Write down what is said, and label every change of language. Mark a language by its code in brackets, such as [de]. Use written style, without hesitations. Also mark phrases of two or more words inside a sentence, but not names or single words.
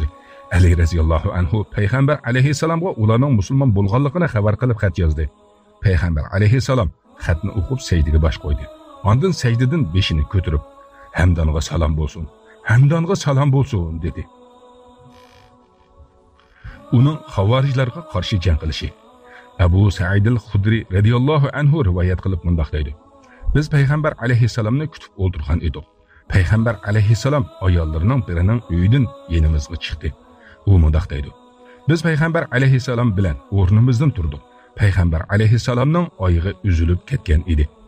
[uz] Ali [ar] رضي الله عنه [uz] payg'ambar alayhissalomga ularning musulmon bo'lganligini xabar qilib xat yozdi. Payg'ambar alayhissalom xatni o'qib sajdaga bosh qo'ydi. Ondan sajdadan beshini ko'tarib, hamdonga salom bo'lsin. Hamdonga salom bo'lsin dedi. Uning xavorijlarga qarshi jang qilishi. Abu Sa'id al-Khudri [ar] رضي الله عنه [uz] rivoyat qilib mundaq deydi. Biz payg'ambar alayhissalomni kutib o'tirgan edik. Payg'ambar alayhissalom ayollarining birining uyidan yenimizga chiqdi. U mundaq deydi. Biz payg'ambar alayhissalom bilan o'rnimizdan turdik. Payg'ambar alayhissalomning oyog'i uzilib ketgan edi.